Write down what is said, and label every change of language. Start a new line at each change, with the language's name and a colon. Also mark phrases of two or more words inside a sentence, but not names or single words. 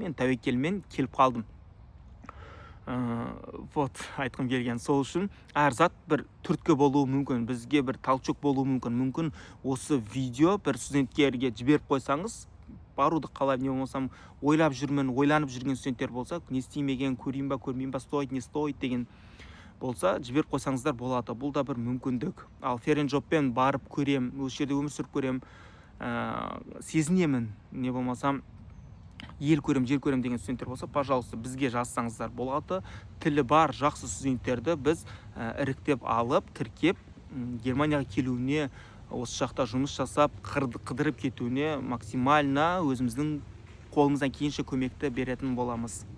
Kazakh: Мен тәуекелмен келіп қалдым. Айтқым келген сол үшін әр зат бір түрткі болуы мүмкін, бізге бір талшық болуы мүмкін. Осы видео бір студенттерге жіберіп қойсаңыз, баруды қалап, не болмасам ойланып жүрген студенттер болса, не істемеген, көрейін ба, көрмейін ба,
Russian: стоит, не стоит
Kazakh: деген болса, жіберіп қойсаңыздар болады. Бұл да бір мүмкіндік. Ал Ференджоппен барып көрем, осы жерде өмір сүріп көрем, сезінемін, не болмасам ел көрем, жер көрем деген студенттер болса, пожалуйста, бізге жазсаңыздар болады. Тілі бар жақсы студенттерді біз іріктеп алып, тіркеп, Германияға келуіне, осы жақта жұмыс жасап, қыдырып кетуіне максимально өзіміздің қолымыздан келгенше көмекті беретін боламыз.